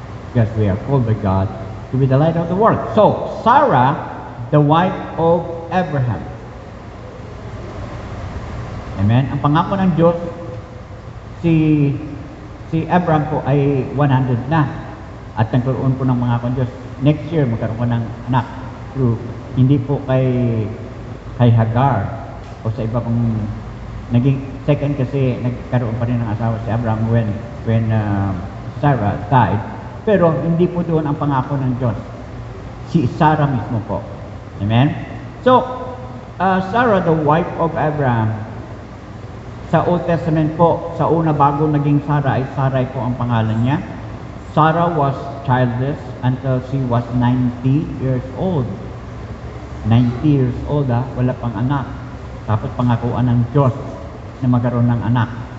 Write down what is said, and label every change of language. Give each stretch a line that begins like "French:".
English: Because we are called by God to be the light of the world. So, Sarah, the wife of Abraham. Amen?
Filipino: Ang pangako ng Diyos, si Abraham po ay 100 na. At nagkaroon po ng mga Diyos.
English: Next year,
Filipino: magkaroon ko ng anak. Through, hindi po kay Hagar o sa iba pang naging second kasi nagkaroon pa rin ng asawa si Abraham
English: when Sarah died.
Filipino: Pero hindi po doon ang pangako ng Diyos. Si Sarah mismo po. Amen?
English: So, Sarah, the wife of Abraham,
Filipino: sa Old Testament po, sa una bago naging Sarah, ay Sarai po ang pangalan niya.
English: Sarah was childless until she was 90 years old. 90 years old,
Filipino: wala pang anak. Tapos pangakuan ng Diyos na magkaroon ng anak.